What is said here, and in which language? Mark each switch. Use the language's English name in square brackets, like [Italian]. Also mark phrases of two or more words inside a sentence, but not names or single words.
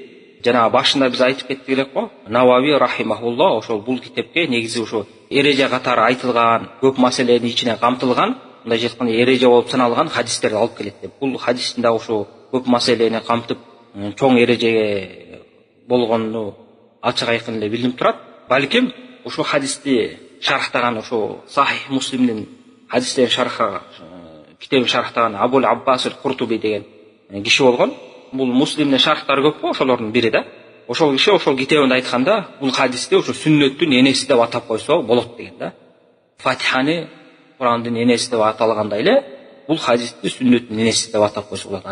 [Kyrgyz] Жана башында биз айтып кеттик элек го. Навави рахимахулла ошол бул китепке негизи ошо эреже катары айтылган, көп маселенин ичине камтылган, мындай айтканда эреже болуп саналган хадистерди алып келет деп. Бул хадистин да ошо көп маселени камтып, чоң эрежеге болгону ачык айкын эле билинип турат. Балким ошо хадисти шархтаган, ошо Сахих Муслимдин хадистерин шархтаган, китебин шархтаган Абул Аббас аль-Куртуби деген киши болгон. Бул Муслимдин шархтары көп го, ошолордун бири да. Ошол киши ошол китебинде айтканда, бул хадисти ошо сүннөттүн энеси деп атап койсо болот деген да. Фатиханы Курандын энеси деп аталгандай эле, бул хадисти сүннөттүн энеси деп атап койсо болот.